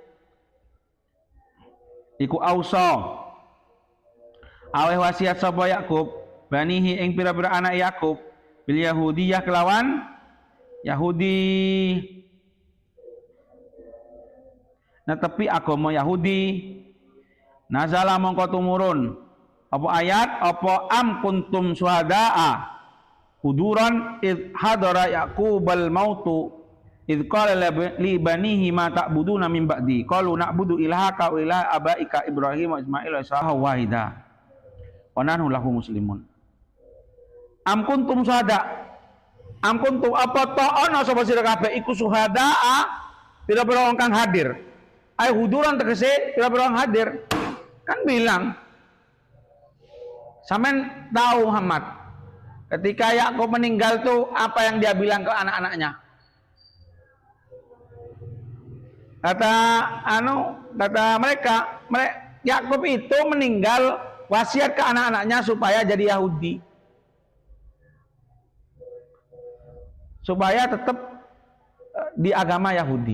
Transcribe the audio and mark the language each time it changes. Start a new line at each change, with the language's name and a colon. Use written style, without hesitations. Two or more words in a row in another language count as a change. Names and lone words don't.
Javanese: iku ausa aweh wasiat sapa Yakub banihi ing pira-pira anak Yakub
Arabic: باليهودية
Javanese: kelawan Yahudi netepi agama Yahudi.
Arabic: Nazala
Javanese: mongko tumurun apa ayat apa
Arabic: أم كنتم شهداء حضورا إذ حضر يعقوب الموت إذ قال لبنيه ما تعبدون من بعدي قالوا نعبد إلهك وإله آبائك إبراهيم وإسماعيل وإسحاق واحدا ونحن له مسلمون. أم كنتم شهداء أم كنتم
Javanese: apa to ana sapa sira kabeh iku syuhadaa pira-pira wong kang hadir.
Arabic: أي حضورا
Javanese: tegese pira-pira wong hadir.
Indonesian: Kan bilang sampean tahu Muhammad ketika Yakub meninggal tuh apa yang dia bilang ke anak-anaknya? Kata mereka Yakub itu meninggal wasiat ke anak-anaknya supaya jadi Yahudi, supaya tetap di agama Yahudi.